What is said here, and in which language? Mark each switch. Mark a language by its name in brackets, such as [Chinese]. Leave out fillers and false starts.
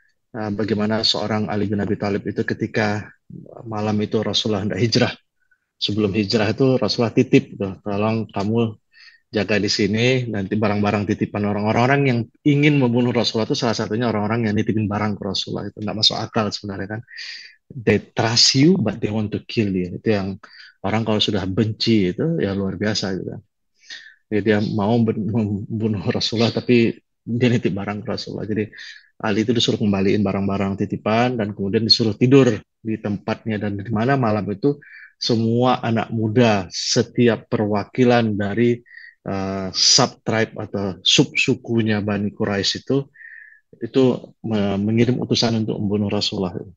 [Indonesian] Bagaimana seorang Ali bin Abi Thalib itu ketika malam itu Rasulullah hendak hijrah. Sebelum hijrah itu Rasulullah titip gitu, tolong kamu jaga di sini, nanti barang-barang titipan orang-orang yang ingin membunuh Rasulullah itu salah satunya orang-orang yang nitipin barang ke Rasulullah, itu nggak masuk akal sebenarnya kan. [English] They trust you but they want to kill you. [Indonesian] Itu yang orang kalau sudah benci itu ya luar biasa gitu kan. Jadi dia mau membunuh Rasulullah tapi dia nitip barang ke Rasulullah. Jadi Ali itu disuruh kembaliin barang-barang titipan dan kemudian disuruh tidur di tempatnya, dan di mana malam itu semua anak muda setiap perwakilan dari sub-tribe atau sub-sukunya Bani Quraisy itu mengirim utusan untuk membunuh Rasulullah.